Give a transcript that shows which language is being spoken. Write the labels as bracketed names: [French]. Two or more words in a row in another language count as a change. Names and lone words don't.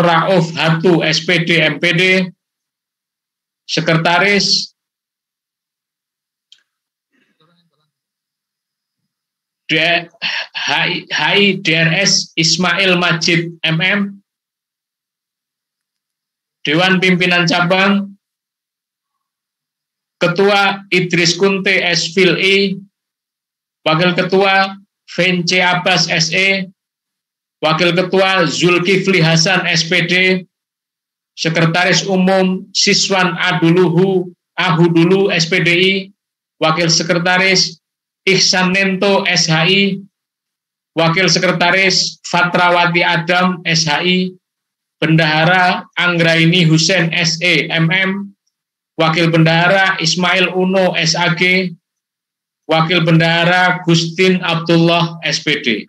[Indonesian] Rauf Hatu SPD MPD, Sekretaris HIDRS Ismail Majid MM, Dewan Pimpinan Cabang, Ketua Idris Kunte Esfil I, Wakil Ketua Vence Abbas SE, Wakil Ketua Zulkifli Hasan SPD, Sekretaris Umum Siswan Ahudulu SPDI, Wakil Sekretaris Ihsan Nento SHI, Wakil Sekretaris Fatrawati Adam SHI, Bendahara Anggraini Husen SE MM, Wakil Bendahara Ismail Uno SAG, Wakil Bendahara Gustin Abdullah SPD.